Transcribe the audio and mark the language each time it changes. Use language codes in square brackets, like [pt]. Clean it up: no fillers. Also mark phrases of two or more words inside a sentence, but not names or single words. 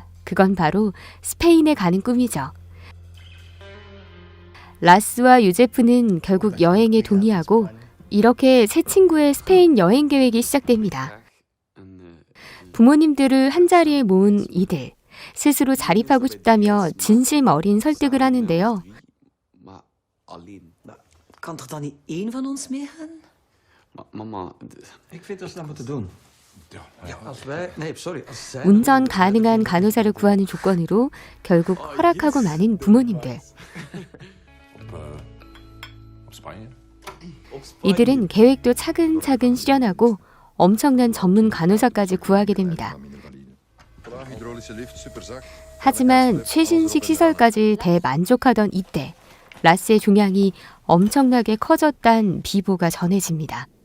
[ko] 그건 바로 스페인에 가는 꿈이죠. 라스와 요제프는 결국 여행에 동의하고 이렇게 세 친구의 스페인 여행 계획이 시작됩니다. 부모님들을 한자리에 모은 이들, 스스로 자립하고 싶다며 진심 어린 설득을 하는데요. [nl] Kan toch dan niet één van ons meegaan? Mama, Ik vind dat ze dat moeten doen. Ja, als wij... Nee, sorry. Als zij... [ko] 운전 가능한 간호사를 구하는 조건으로 결국 허락하고 마는 부모님들. 이들은 계획도 차근차근 실현하고 엄청난 전문 간호사까지 구하게 됩니다. 하지만 최신식 시설까지 대만족하던 이때 라스의 종양이 엄청나게 커졌단 비보가 전해집니다.